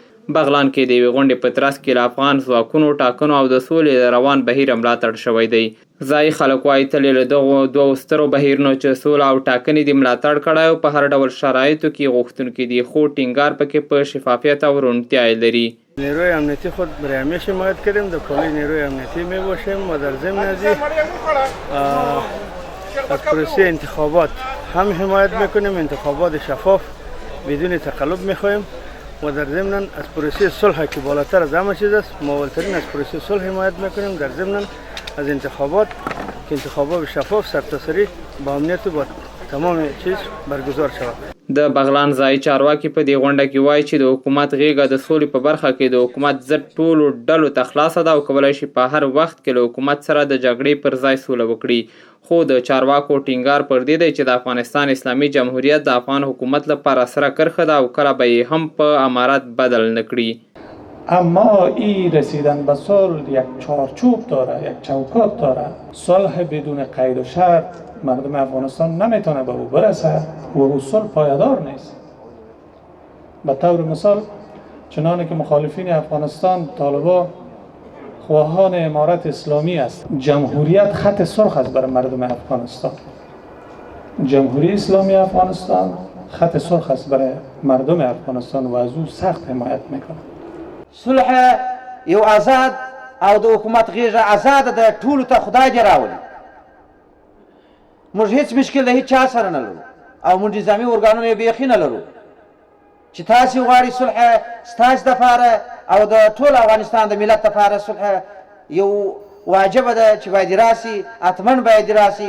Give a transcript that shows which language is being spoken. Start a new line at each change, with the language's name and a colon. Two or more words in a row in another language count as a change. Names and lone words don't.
Pashto: بغلان کې د یوې غونډې په ترڅ کې له افغان ځواکونو ټاکنو او د سولې د روان بهیر ملاتړ شوی دی. ځایي خلک وایي تل له دغو دوو سترو بهیرونو چې سوله او ټاکنې دې ملاتړ کړی او په هر ډول شرایطو کې غوښتونکي دي خو ټینګار پکې په شفافیت او روڼتیا لري.
Persian: نیروی امنیتی خود برای همیشه حمایت کردیم، در کل نیروی امنیتی می باشیم و در ضمن از پروسه انتخابات هم حمایت میکنیم. انتخابات شفاف بدون تقلب میخواهیم و در ضمن از پروسه صلح که بالاتر از همه چیز است مولترین از پروسه صلح حمایت میکنیم. در ضمن از انتخابات که انتخابات شفاف سرتاسری با امنیت و با تمام چیز برگزار شود.
Pashto: د بغلان ځایي چارواکي په دې غونډه کې وایي چې د حکومت غیږه د سولې په برخه کې د حکومت ضد ټولو ډلو ته خلاصه ده او کولی شي په هر وخت کې له حکومت سره د جګړې پر ځای سوله وکړي. خو د چارواکو ټینګار پر دې دی چې د افغانستان اسلامي جمهوریت د افغان حکومت لپاره سره کرښه ده او کله به یې هم په امارت بدل نه کړي.
Persian: اما این رسیدن به صلح یک چارچوب داره، یک چوکات داره. صلح بدون قید و شرط مردم افغانستان نمیتونه به او برسه و او صلح پایدار نیست. به طور مثال چنانه که مخالفین افغانستان طالبا خواهان امارت اسلامی است، جمهوریت خط سرخ است برای مردم افغانستان. جمهوری اسلامی افغانستان خط سرخ است برای مردم افغانستان و از او سخت حمایت میکنه.
Pashto: صلح یو آزاد او د حکومت غیږه آزاد ده، ټولو ته خدای دې راولي. موږ هیڅ مشکل د هیڅ چا سره نه لرو او موږ نظامي ارګانونه یې بیخي نه لرو چې تاسې غواړئ صلح ستاسې دپاره او د ټول افغانستان د ملت دپاره صلح یو واجبه ده چې باید راسي، حتما باید راسي.